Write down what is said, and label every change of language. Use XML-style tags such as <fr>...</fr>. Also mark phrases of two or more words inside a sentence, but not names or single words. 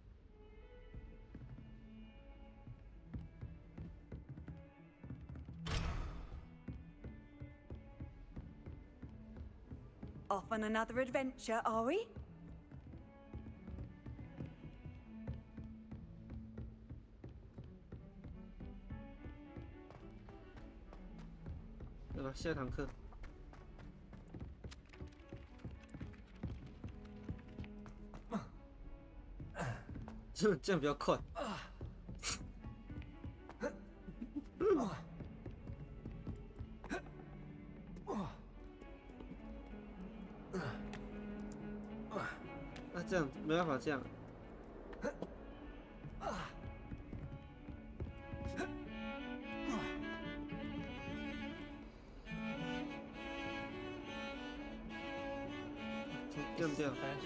<en>Off on another adventure, are we?</en> <vi>Được rồi, xe thẳng khơi.</vi> <zh>Chứ 比较快。那这样没办法这样。这样这样。</zh>